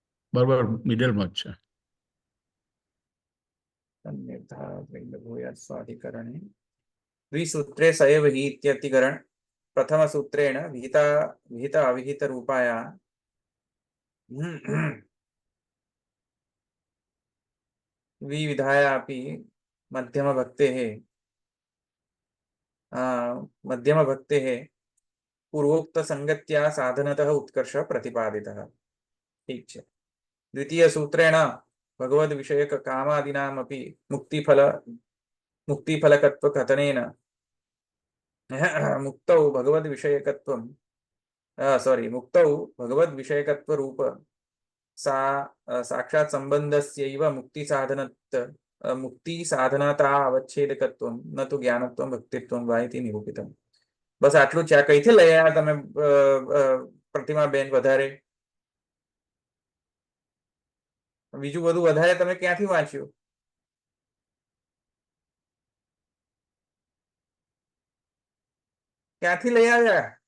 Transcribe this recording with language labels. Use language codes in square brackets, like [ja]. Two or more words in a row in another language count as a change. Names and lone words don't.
[gu] બરાબર મિડલમાં જ છે. [sa] સ્વાધિકરણે દ્વિસૂત્રે સએવ हि इत्यतिकरण प्रथमसूत्रेण विहित अविहित रूपाया विविधाया अपि मध्यम भक्तेः पूर्वोक्त संगत्या साधनतः उत्कर्ष प्रतिपादितः. [hi] ठीक है. [sa] द्वितीय सूत्रेण भगवद विषयक कामादीनामपि मुक्तिफलकत्व कथनेन मुक्तौ भगवद विषयकत्वं मुक्तौ भगवद विषयकत्व रूप साक्षात् संबंधस्यैव मुक्ति साधनता अवच्छेदकत्वं न तो ज्ञानत्वं भक्तित्वं वा इति निरूपितम्. [gu] बस आटલું છે. આ કઈથી લઈ આવ્યા તમે પ્રતિમાબેન? વધારે બીજું બધું વધારે તમે ક્યાંથી વાંચ્યું? ક્યાંથી લઈ આવ્યા?